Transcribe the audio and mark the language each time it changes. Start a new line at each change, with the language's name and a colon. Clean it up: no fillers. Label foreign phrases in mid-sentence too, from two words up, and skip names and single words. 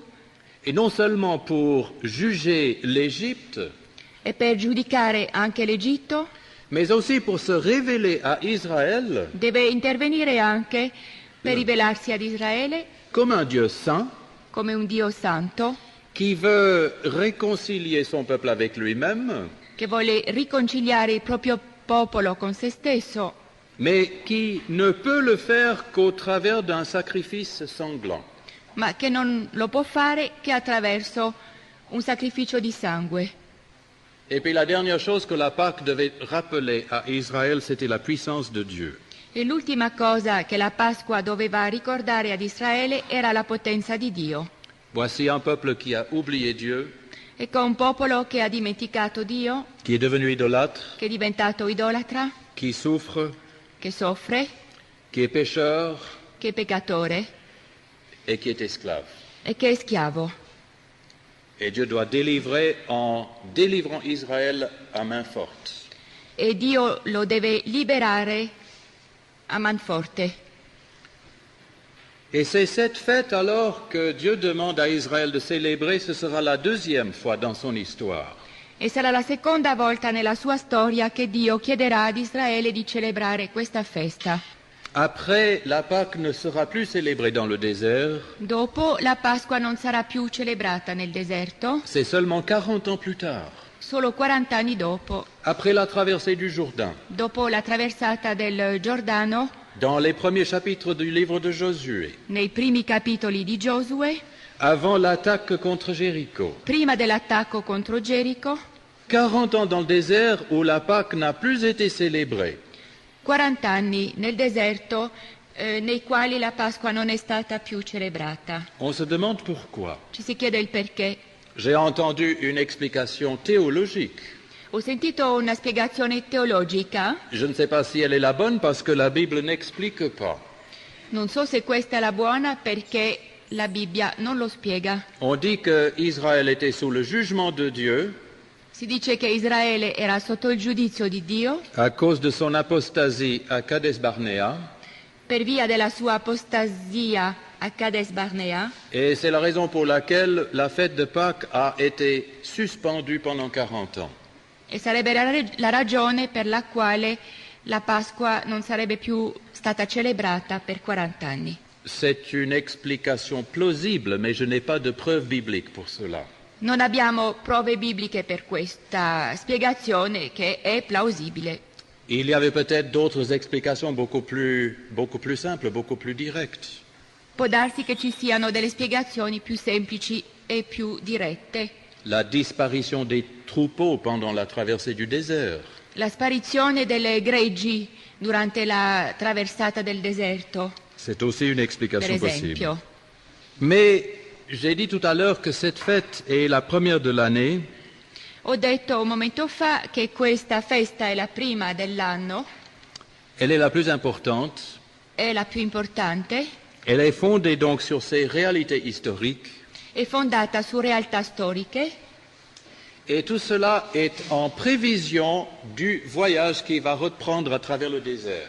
French: et non seulement pour juger l'Égypte,
Italian: e per giudicare anche l'Egitto,
French: mais aussi pour se révéler à Israël
Italian: deve intervenire anche per rivelarsi ad Israele
French: comme un Dieu saint
Italian: come un Dio santo
French: qui veut réconcilier son peuple avec lui-même,
Italian: che vuole riconciliare il proprio popolo con se stesso,
French: mais qui ne peut le faire qu'au travers d'un sacrifice sanglant.
Italian: ma che non lo può fare che attraverso un sacrificio di sangue.
French: Et puis la dernière chose que la Pâque devait rappeler à Israël, c'était la puissance de Dieu.
Italian: E l'ultima cosa che la Pasqua doveva ricordare ad Israele era la potenza di Dio.
French: Voici un peuple qui a oublié Dieu,
Italian: Ecco un popolo che ha dimenticato Dio,
French: qui est devenu idolâtre,
Italian: che è diventato idolatra,
French: qui souffre,
Italian: che soffre,
French: qui est pécheur
Italian: che è peccatore
French: et qui est esclave.
Italian: e che è schiavo.
French: Et Dieu doit délivrer en délivrant Israël à main forte.
Italian: E Dio lo deve liberare a manforte.
French: Et c'est cette fête alors que Dieu demande à Israël de célébrer, ce sera la deuxième fois dans son histoire.
Italian: E sarà la seconda volta nella sua storia che Dio chiederà ad Israele di celebrare questa festa.
French: Après, la Pâque ne sera plus célébrée dans le désert,
Italian: Dopo la Pasqua non sarà più celebrata nel deserto,
French: c'est seulement 40 ans plus tard,
Italian: solo 40 anni dopo,
French: après la traversée du Jourdain.
Italian: dopo la traversata del Giordano,
French: dans les premiers chapitres du livre de Josué,
Italian: nei primi capitoli di Giosuè,
French: avant l'attaque contre Jéricho.
Italian: prima dell'attacco contro Gerico,
French: 40 ans dans le désert où la Pâque n'a plus été célébrée.
Italian: 40 anni nel deserto nei quali la Pasqua non è stata più celebrata.
French: On se demande pourquoi.
Italian: Ci si chiede il perché.
French: J'ai entendu une explication théologique.
Italian: Ho sentito una spiegazione teologica,
French: Je ne sais pas si elle est la bonne parce que la Bible n'explique pas.
Italian: non so se questa è la buona perché la Bibbia non lo spiega.
French: On dit qu'Israël était sous le jugement de Dieu
Italian: Si dice che Israele era sotto il giudizio di Dio
French: à cause de son apostasie à Kadesh Barnea,
Italian: per via della sua apostasia a Kades Barnea,
French: et c'est la raison pour laquelle la fête de Pâques a été suspendue pendant 40 ans.
Italian: e sarebbe la ragione per la quale la Pasqua non sarebbe più stata celebrata per 40 anni.
French: C'est une explication plausible, mais je n'ai pas de preuve biblique pour cela.
Italian: Non abbiamo prove bibliche per questa spiegazione che è plausibile.
French: Il y avait peut-être d'autres explications beaucoup plus simples, beaucoup plus directes.
Italian: Può darsi che ci siano delle spiegazioni più semplici e più dirette.
French: La disparition des troupeaux pendant la traversée du désert,
Italian: La sparizione delle greggi durante la traversata del deserto,
French: c'est aussi une
Italian: per
French: explication possible.
Italian: esempio.
French: Mais j'ai dit tout à l'heure que cette fête est la première de l'année
Italian: Ho detto un momento fa che questa festa è la prima dell'anno,
French: elle est la plus importante,
Italian: è la più importante,
French: elle est fondée donc sur ces réalités historiques,
Italian: è fondata su realtà storiche
French: et tout cela est en prévision du voyage qui va reprendre à travers le désert.